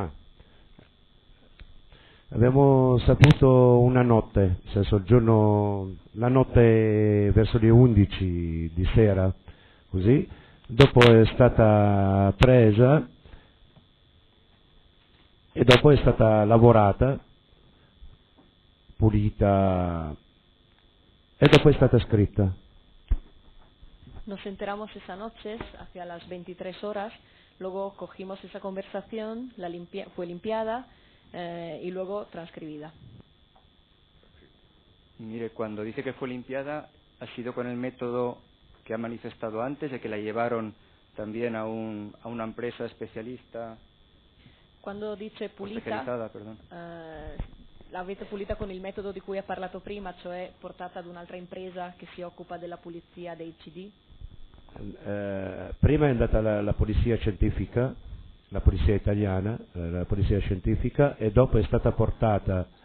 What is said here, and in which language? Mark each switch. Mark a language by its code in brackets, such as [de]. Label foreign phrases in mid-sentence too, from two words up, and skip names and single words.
[it] Abbiamo saputo una notte, nel senso la notte verso le 11 di sera, così. Dopo è stata presa e dopo è stata lavorata, pulita e dopo è stata scritta. [es] Nos enteramos esa noche, hacia las 23 horas, luego cogimos esa conversación, fue limpiada y luego transcribida. Mire, cuando dice que fue limpiada, ha sido con el método que ha manifestado antes, de que la llevaron también a una empresa especialista. [it] Quando dice pulita, l'avete pulita con il metodo di cui ha parlato prima, cioè portata ad un'altra impresa che si occupa della pulizia dei CD? Prima è andata la polizia scientifica, la polizia italiana, la polizia scientifica, e dopo è stata portata